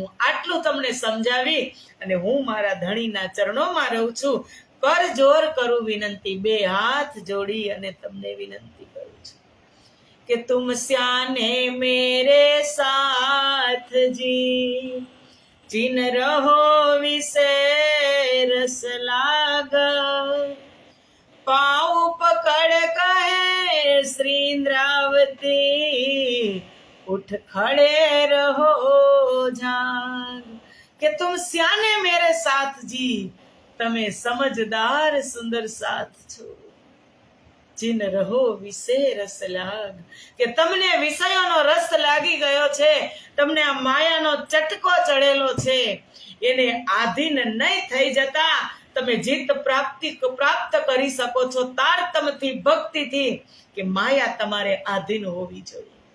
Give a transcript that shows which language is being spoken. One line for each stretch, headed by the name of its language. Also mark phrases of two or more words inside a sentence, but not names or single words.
Gujarati: આટલું તમને સમજાવી અને હું મારા ધણીના ચરણોમાં રહું છું. કર જોર કરું વિનંતી, બે હાથ જોડી અને તમને વિનંતી કરું છું કે
Hindi: तुम स्याने मेरे साथ जी, जिन रहो विषे रस लाग, पाँव पकड़ कहे श्री इंद्रावती, उठ खड़े रहो जाग.
Gujarati: કે
Hindi: तुम स्याने मेरे साथ जी,
Gujarati: તમે સમજદાર સુંદર સાથ છો.
Hindi: जिन रहो विषे रस लाग,
Gujarati: કે તમને વિષયોનો રસ લાગી ગયો છે, તમને આ માયાનો ચટકો ચડેલો છે, એને આધીન નહીં થઈ જતા તમે જીત પ્રાપ્ત કરી શકો છો તારતમથી, ભક્તિથી, કે માયા તમારે આધીન હોવી જોઈએ.